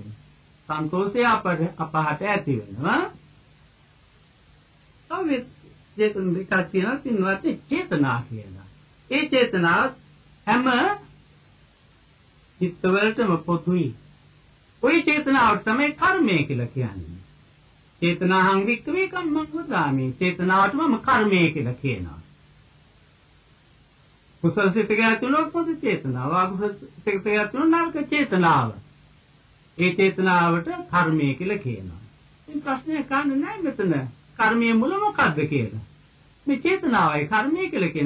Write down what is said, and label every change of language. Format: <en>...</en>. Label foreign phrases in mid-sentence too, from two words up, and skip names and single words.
<si>සන්තෝෂය අපහට ඇති වෙනවා. තව චේතන දෙකක් තියෙනවා. තින්වත් චේතනා කියලා. ඒ චේතනාව හැම චිත්ත වලටම පොදුයි. ওই චේතනාව තමයි කර්මය කියලා කියන්නේ.</si> <pi>චේතනාහං වික්ඛවේ කම්මං වදාමි.</pi> <si>චේතනාවටම කර්මය කියලා කියනවා. කුසල සිතක ඇතුළත පොදු චේතනාව, අකුසල සිතක ඇතුළත නරක චේතනාව. ඒ චේතනාවට කර්මය කියලා කියනවා. ඉතින් ප්‍රශ්නය කන්නේ නැහැ මෙතන. කර්මයේ මුල මොකක්ද කියලා. මේ චේතනාවයි කර්මය කියලා කියන්නේ.</si>